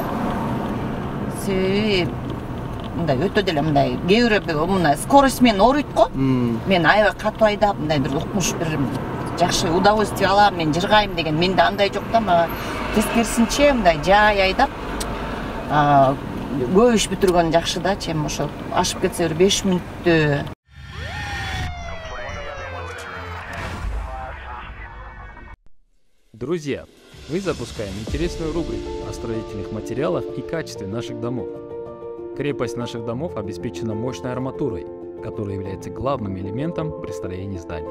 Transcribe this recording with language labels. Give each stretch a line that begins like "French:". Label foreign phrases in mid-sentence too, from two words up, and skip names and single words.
Kyrgyz: Себеби мындай өтө деле мындай кээ бир мына скорость менен ооруйт го. Мен аябай катуу айдап, мындай бир укмуш бир жакшы удовольствие алам, мен жыргайм деген менде андай жок да. Мага тескерисинче мындай жай айдап көп иш бүтүргөн жакшы да, чем ошо ашып кетсе бир 5 мүнөттө.
Russian: Друзья, мы запускаем интересную рубрику о строительных материалах и качестве наших домов. Крепость наших домов обеспечена мощной арматурой, которая является главным элементом при строении зданий.